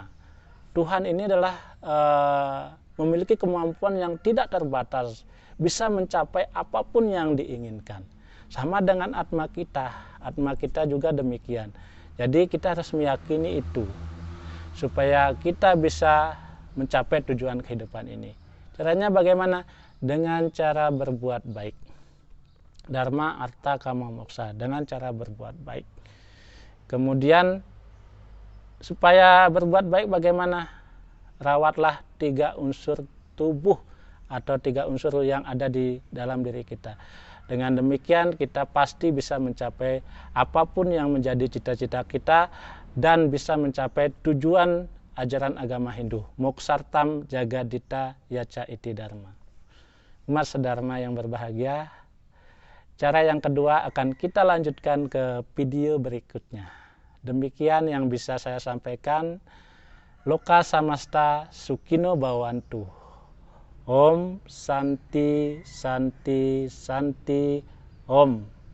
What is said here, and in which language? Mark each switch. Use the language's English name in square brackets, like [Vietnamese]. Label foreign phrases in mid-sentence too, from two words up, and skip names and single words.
[Indonesian] Tuhan ini adalah memiliki kemampuan yang tidak terbatas, bisa mencapai apapun yang diinginkan. Sama dengan Atma kita juga demikian. Jadi kita harus meyakini itu, supaya kita bisa mencapai tujuan kehidupan ini. Caranya bagaimana? Dengan cara berbuat baik. [Sanskrit] Dharma, artha, kama, moksa. [Indonesian] Dengan cara berbuat baik. Kemudian supaya berbuat baik bagaimana? Rawatlah 3 unsur tubuh atau 3 unsur yang ada di dalam diri kita. Dengan demikian kita pasti bisa mencapai apapun yang menjadi cita-cita kita dan bisa mencapai tujuan ajaran agama Hindu. [Sanskrit] Moksartam jagadita yaca iti dharma. [Indonesian] Umat sedharma yang berbahagia, cara yang kedua akan kita lanjutkan ke video berikutnya. Demikian yang bisa saya sampaikan. [Sanskrit] Loka samasta sukino bhavantu. Om Santi Santi Santi Om.